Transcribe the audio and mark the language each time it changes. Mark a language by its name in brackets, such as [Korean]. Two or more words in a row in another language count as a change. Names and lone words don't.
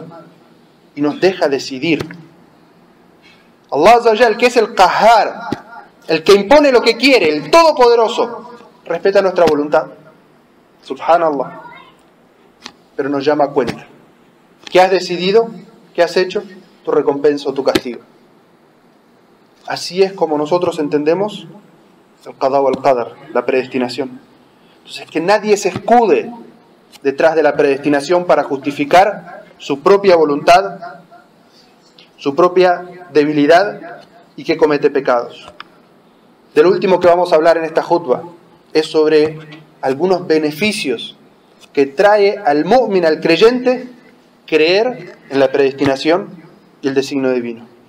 [Spanish] Y nos deja decidir. [Arabic] الله عز وجل, [Spanish] que es el Qahhar, el que impone lo que quiere, el Todopoderoso, respeta nuestra voluntad. Subhanallah. Pero nos llama a cuenta. ¿Qué has decidido? ¿Qué has hecho? Tu recompensa o tu castigo. Así es como nosotros entendemos el [Arabic] القضاء والقدر, [Spanish] la predestinación. Entonces, que nadie se escude detrás de la predestinación para justificar su propia voluntad, su propia debilidad, y que comete pecados. Del último que vamos a hablar en esta jutba es sobre algunos beneficios que trae al mu'min, al creyente, creer en la predestinación y el designio divino.